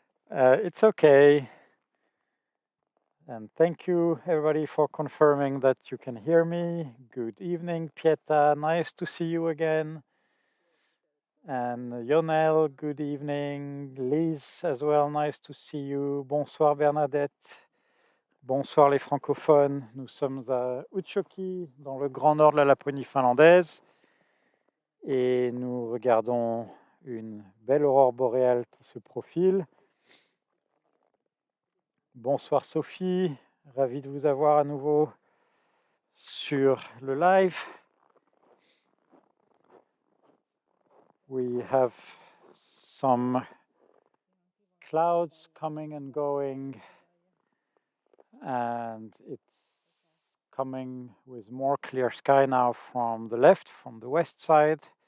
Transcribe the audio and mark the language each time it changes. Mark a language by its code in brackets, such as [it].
[en] It's okay. And thank you everybody for confirming that you can hear me. Good evening, Pieta. Nice to see you again. And Yonel, good evening. Liz as well, nice to see you. [fr] Bonsoir Bernadette. Bonsoir les francophones. Nous sommes à Utsjoki, dans le grand nord de la Laponie finlandaise. Et nous regardons une belle aurore boréale qui se profile. Bonsoir Sophie, ravi de vous avoir à nouveau sur le live. [en] We have some clouds coming and going, and it's coming with more clear sky now from the left, from the west side.